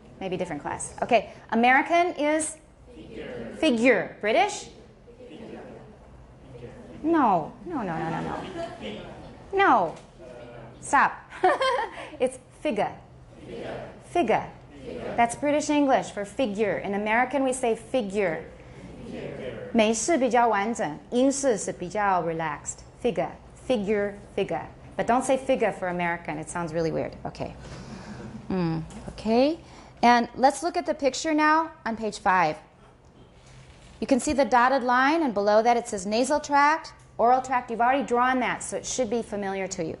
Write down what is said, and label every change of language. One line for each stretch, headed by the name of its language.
English: Maybe different class. Okay. American is? Figure. British? No. No. Stop. It's figure. Figure. That's British English for figure. In American, we say figure.
Chinese: 美式比较完整，英式是比较 relaxed.
English: Figure. Figure. But don't say figure for American. It sounds really weird. Okay. Okay. And let's look at the picture now on page 5. You can see the dotted line, and below that it says nasal tract, oral tract. You've already drawn that, so it should be familiar to you.